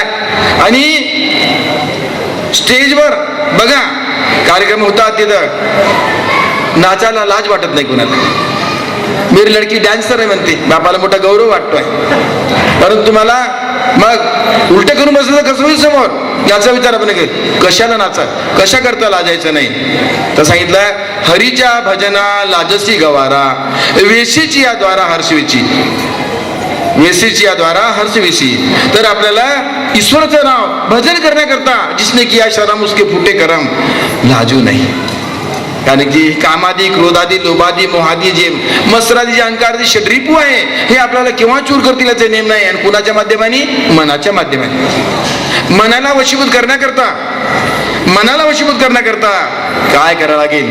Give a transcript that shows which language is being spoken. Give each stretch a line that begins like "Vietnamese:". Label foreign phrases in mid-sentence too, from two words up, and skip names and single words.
Marathi: आणि स्टेजवर बघा कार्यक्रम होता, तिथं नाचायला लाज वाटत नाही कोणाला.
Hindi: मेरी लडकी डान्सर
Marathi: आहे म्हणते, बापाला मोठा गौरव वाटतोय. परंतु मला मग उलट करून बसलं तर कसं होईल समोर, याचा विचार आपण कशाला नाचा, कशा करता लाजायचं नाही. तर सांगितलं, हरीच्या भजना लाजसी गवारा, वेशीची या द्वारा हर्षवेची, वेशीची या द्वारा हर्षवेशी. तर आपल्याला ईश्वराचं नाव भजन करण्याकरता,
Hindi: जिसने किया शरम उसके फुटे करम,
Marathi: लाजू नाही. कारण की कामादी, क्रोधादी, लोभादी, मोहादी, जे मत्सरादी, जे अहंकारादी षड्रिपू आहे, हे आपल्याला केव्हा चूर करतील याचे नेम नाही. आणि कुणाच्या माध्यमाने, मनाच्या माध्यमाने. मनाला वशीभूत करण्याकरता, मनाला वशीभूत करण्याकरता काय करावं लागेल.